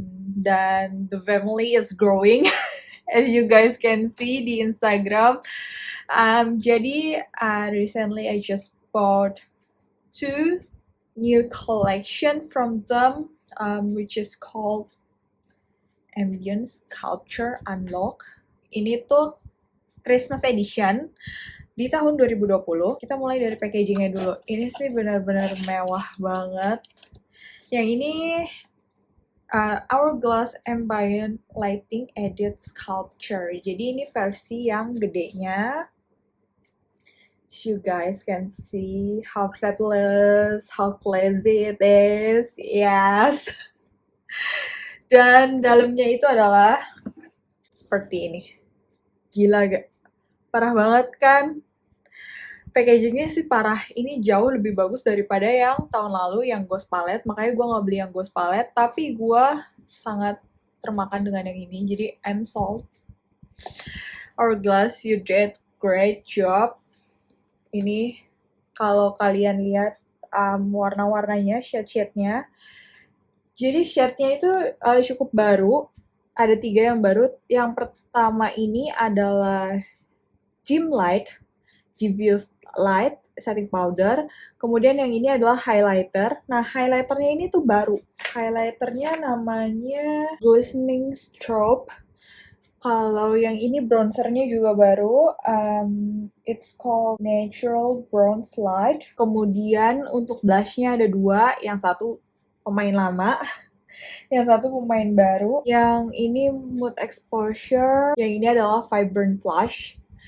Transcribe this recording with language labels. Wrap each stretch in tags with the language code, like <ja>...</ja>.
<id>Dan</id> <en>the family is growing as you guys can see</en> <id>di</id> <en>Instagram.</en> <id>Jadi</id> <en>recently I just bought two new collection from them, which is called Ambience Culture Unlock.</en> <id>Ini tuh Christmas edition di tahun 2020. Kita mulai dari packagingnya dulu. Ini sih benar-benar mewah banget. Yang ini Hourglass Ambient Lighting Edit Sculpture. Jadi ini versi yang gedenya.</id> <en>You guys can see how fabulous, how classy it is. Yes.</en> <id>Dan dalamnya itu adalah seperti ini. Gila gak? Parah banget kan? Packagingnya sih parah. Ini jauh lebih bagus daripada yang tahun lalu yang Ghost Palette. Makanya gue gak beli yang Ghost Palette. Tapi gue sangat termakan dengan yang ini. Jadi</id> <en>I'm sold. Hourglass, you did great job.</en> <id>Ini kalau kalian lihat warna-warnanya, shade-shade-nya. Jadi shade-nya itu cukup baru. Ada 3 yang baru. Yang pertama ini adalah dim light, diffuse light, setting powder. Kemudian yang ini adalah highlighter. Nah, highlighternya ini tuh baru. Highlighternya namanya Glistening Strobe. Kalau yang ini bronzernya juga baru.</id> <en>It's called Natural Bronze Light.</en> <id>Kemudian untuk blushnya ada 2. Yang satu pemain lama, yang satu pemain baru. Yang ini Mood Exposure. Yang ini adalah Vibrant Flush.</id>